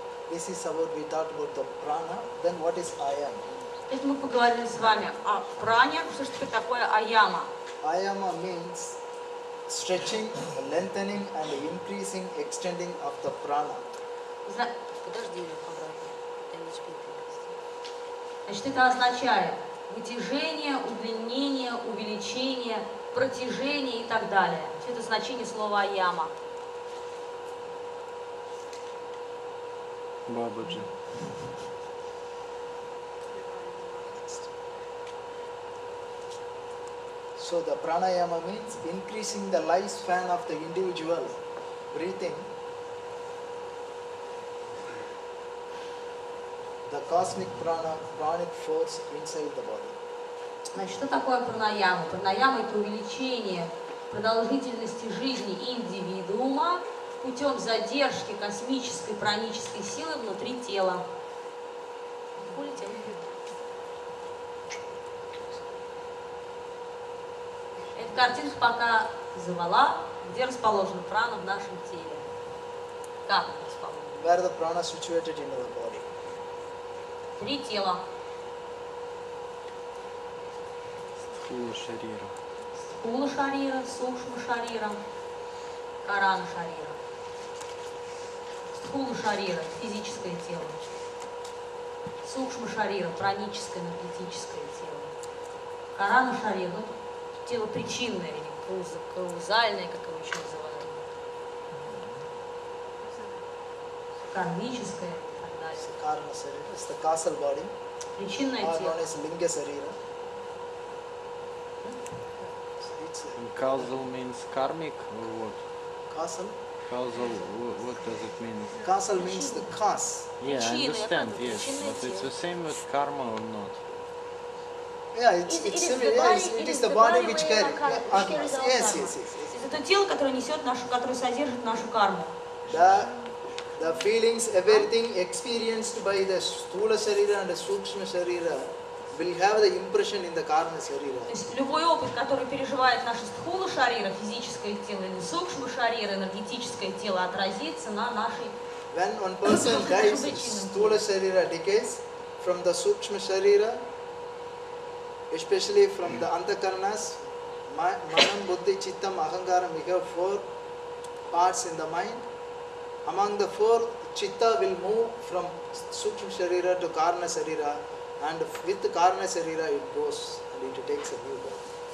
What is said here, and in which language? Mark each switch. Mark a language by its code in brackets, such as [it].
[en] This is about, we talked about the prana. Then what is ayam? [ru] Это мы поговорили с вами о пране. Что же такое аяма? [en] Ayama means stretching, lengthening and increasing, extending of the prana. [ru] Подожди, значит, это означает вытяжение, удлинение, увеличение, протяжение и так далее. Это значение слова аяма. Бабаджи. [en] So the pranayama means increasing the lifespan of the individual breathing. The cosmic prana, pranic force inside the body. [ru] Значит, что такое пранаяма? Пранаяма – это увеличение продолжительности жизни индивидуума путем задержки космической пранической силы внутри тела. Улетел. Эта картинка показывала, где расположена прана в нашем теле. Как она расположена? [en] Where the prana situated in our body. [ru] 3 тела. Стхула шарира. Стхула шарира, сукшма шарира, карана шарира. Стхула шарира – физическое тело. Сукшма шарира – праническое, энергетическое тело. Карана шарира – ну, тело причинное или каузальное, как его еще называют. Кармическое и так далее. [en] Karma sarira is the causal body. [ru] Причинное [en] Or [ru] тело. [en] known as linga sarira. Causal means karmic or what? Causal? Causal, what does it mean? Causal means the cause. Yeah, I understand, yes. But it's the same with karma or not? Yeah, it's similar. Yes, it is the body which carries. Yes. [ru] Это тело, которое несет нашу, которое содержит нашу карму. [en] The feelings, everything experienced by the Sthula Sharira and the Sukshma Sharira will have the impression in the Karma Sharira. [ru] То есть любой опыт, который переживает наше стхула шарира, физическое тело, или сукшма шарира, энергетическое тело, отразится на нашей... [en] When one person dies, Sthula Sharira decays from the Sukshma Sharira, especially from the Antakarnas, Manam, Buddhi, Chittam, Ahangaram, we have 4 parts in the mind. Among the four, chitta will move from Sukshma Sharira to Karna Sharira, and with the Karna Sharira it goes and it takes a new birth.